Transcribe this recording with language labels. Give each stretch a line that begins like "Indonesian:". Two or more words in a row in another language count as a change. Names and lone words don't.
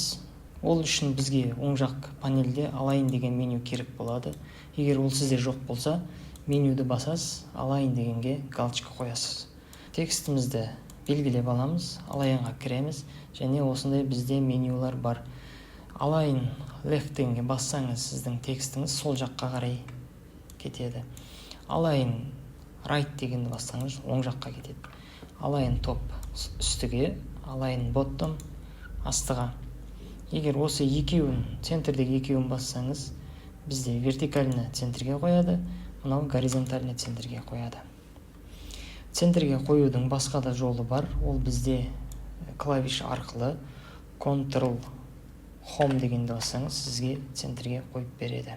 Kazakh: Ол үшін бізге оң жақ панельде Align деген меню керек болады. Егер ол сізде жоқ болса, менюді басасыз, Align дегенге галочка қоясыз. Текстімізді белгілеп аламыз, Alignға кіреміз, және осындай бізде менюлар бар.
English: Align left
Kazakh: дегенге бассаңыз, сіздің текстіңіз сол жаққа қарай кетеді.
English: Align right
Kazakh: дегенді бассаңыз, оң жаққа кетеді.
English: Align top
Kazakh: үстіге,
English: Align bottom
Kazakh: астыға. Егер осы екеуін, центрдегі екеуін бассаңыз, бізде вертикальны центрге қояды, мынау горизонтальны центрге қояды. Центрге қоюдың басқа да жолы бар. Ол бізде клавиш арқылы Ctrl Home дегенді бассаңыз, сізге центрге қойып береді.